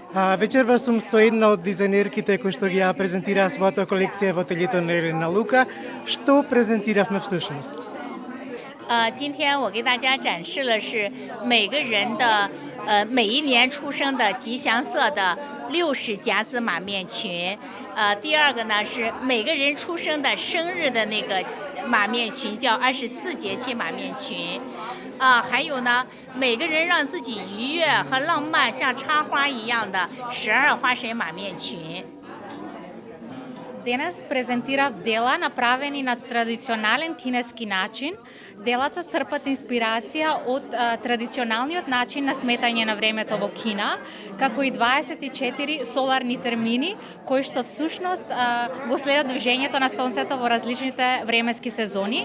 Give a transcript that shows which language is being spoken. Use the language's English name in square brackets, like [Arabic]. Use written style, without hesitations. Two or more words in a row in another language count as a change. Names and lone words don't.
[Macedonian] Вечерва сум со една од дизајнерките кои што ги ја презентираа својата колекција во ателието на Елена Лука. Што презентиравме всушност? [Chinese] 今天我给大家展示了是每个人的每一年出生的吉祥色的60夹子马面裙。第二个呢是每个人出生的生日的那个马面裙，叫24节气马面裙。还有呢，每个人让自己愉悦和浪漫，像插花一样的12花神马面裙。 [Macedonian] Денес презентирав дела направени на традиционален кинески начин. Делата црпат инспирација од традиционалниот начин на сметање на времето во Кина, како и 24 соларни термини, кои што всушност го следат движењето на сонцето во различните временски сезони.